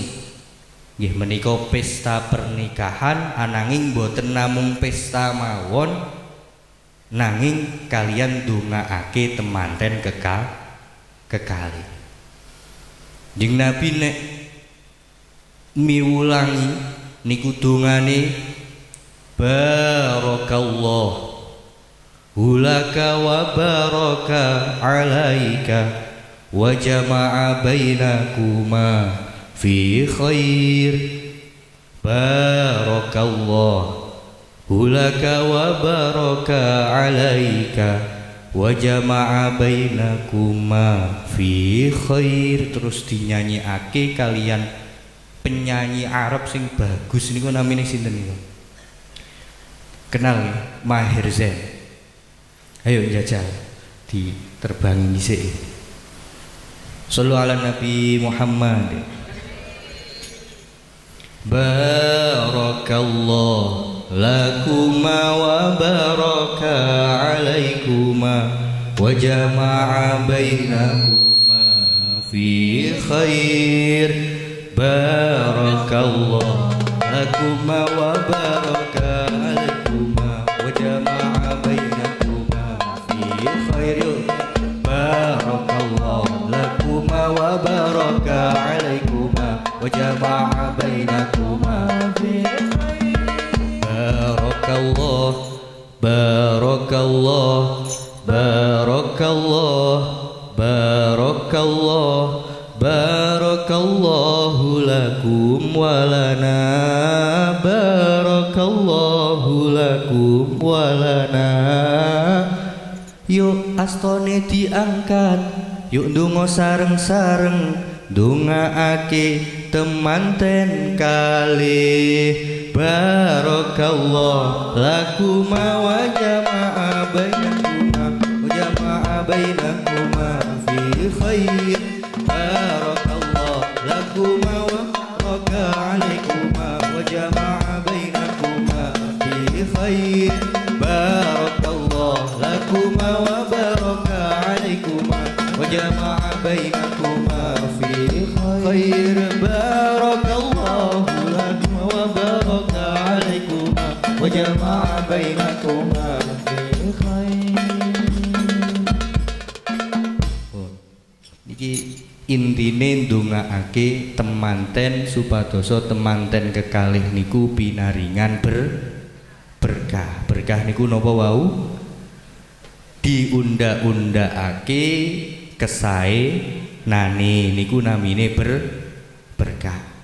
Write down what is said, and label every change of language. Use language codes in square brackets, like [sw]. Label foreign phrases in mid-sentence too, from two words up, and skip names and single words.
[jv] Nggih menika pesta pernikahan ananging boten namung pesta mawon nanging kalian ndongaake temanten kekalih. Jeng Nabi nek miwulangi niku dongane [ar] بارك الله لك وبارك عليك وجمع بينكما في خير. بارك الله لك وبارك عليك وجمع بينكما في خير. [jv] Terus dinyanyiake kalian penyanyi Arab sing bagus niku namine sinten niku? Kenal ya? Maher Zain. Ayo jajal diterbangi dhisik. [ar] صلوا على النبي محمد. بارك الله لكما وبارك عليكما وجمع بينكما في خير. بارك الله لكما وبارك عليكما وجمع بينكما في خير. بارك الله لكما وبارك عليكما وجمع بينكما في خير. بارك الله بارك الله، بارك الله، بارك الله لكم ولنا، بارك الله لكم ولنا. [jv] Yuk astone diangkat, yuk ndonga sareng-sareng, ndongaake temanten kalih. [ar] بارك الله لكما وجمع بينكما، وجمع بينكما في خير. بارك الله لكما وبارك عليكما، وجمع بينكما في خير. بارك الله لكما وبارك عليكما، وجمع بينكما في خير. بارك الله لكما وبارك عليكما، وجمع بينكما في خير. [jv] Niki intine ndongaake temanten supadoso temanten kekalih niku pinaringan berkah. Berkah niku napa wau? Diunda-undakake kesae nane niku namine berkah.